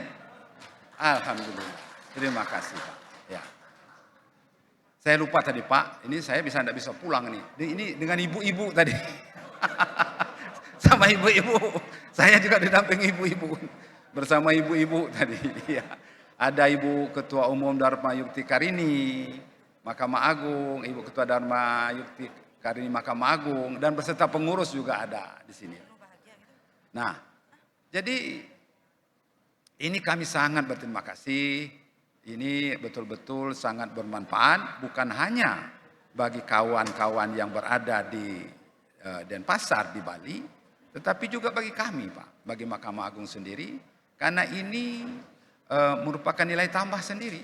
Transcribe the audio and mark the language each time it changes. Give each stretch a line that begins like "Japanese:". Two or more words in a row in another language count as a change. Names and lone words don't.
Indonesian: Alhamdulillah, terima kasih Pak. Ya. Saya lupa tadi Pak, ini saya enggak bisa pulang nih. Ini dengan ibu-ibu tadi. Sama ibu-ibu, saya juga didampingi ibu-ibu. Bersama ibu-ibu tadi. Ya. Ada Ibu Ketua Umum Dharma Yukti Karini, Mahkamah Agung, Ibu Ketua Dharma Yukti Karini Mahkamah Agung, dan beserta pengurus juga ada di sini. Nah, jadi ini kami sangat berterima kasih. Ini betul-betul sangat bermanfaat, bukan hanya bagi kawan-kawan yang berada di Denpasar di Bali, tetapi juga bagi kami, Pak, bagi Mahkamah Agung sendiri, karena ini merupakan nilai tambah sendiri.